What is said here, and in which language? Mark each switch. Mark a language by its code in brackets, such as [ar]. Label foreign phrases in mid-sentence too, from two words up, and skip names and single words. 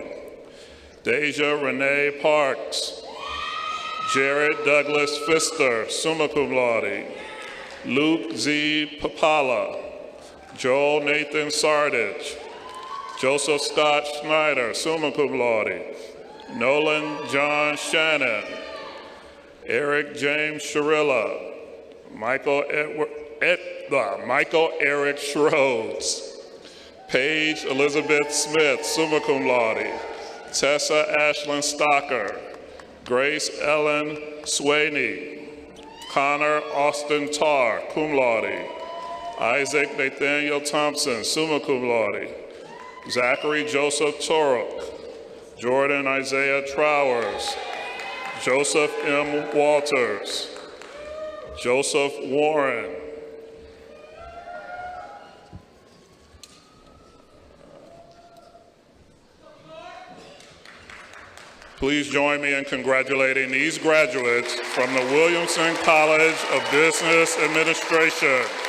[en] Deja Renee Parks. Jared Douglas Pfister, [la] summa cum laude. [en] Luke Z. Papala. Joel Nathan Sardich. Joseph Scott Schneider, [la] summa cum laude. [en] Nolan John Shannon. Eric James Sharilla. Michael Eric Schroeds. Paige Elizabeth Smith, [la] summa cum laude. [en] Tessa Ashlyn Stocker. Grace Ellen Swaney. Connor Austin Tarr, [la] cum laude. [en] Isaac Nathaniel Thompson, [la] summa cum laude. [en] Zachary Joseph Torok. Jordan Isaiah Trowers. Joseph M. Walters. Joseph Warren. Please join me in congratulating these graduates from the Williamson College of Business Administration.